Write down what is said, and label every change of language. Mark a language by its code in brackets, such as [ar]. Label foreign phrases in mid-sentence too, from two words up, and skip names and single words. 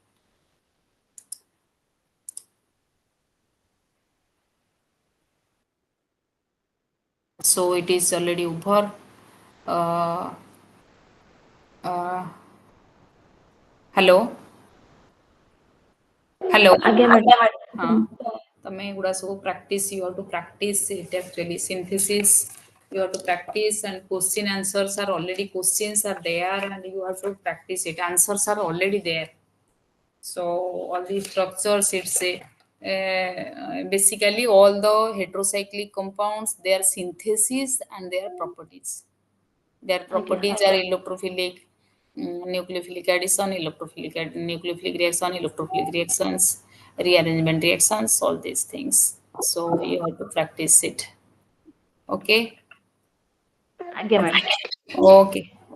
[en] So it is already over. Hello. Hello. [or] ଆଜ୍ଞା ମ୍ୟାଡ଼ାମ। ହଁ ତମେ ଏଗୁଡ଼ା ସବୁ [en] practice you have to practice it actually synthesis you have to practice and question answers are already questions are there and you have to practice it answers are already there so all these structures it's a basically all the heterocyclic compounds their synthesis and their properties their properties are electrophilic nucleophilic addition nucleophilic reaction electrophilic reactions rearrangement reactions all these things so you have to practice it okay [or] ଆଜ୍ଞା ମ୍ୟାଡ଼ାମ। [en] okay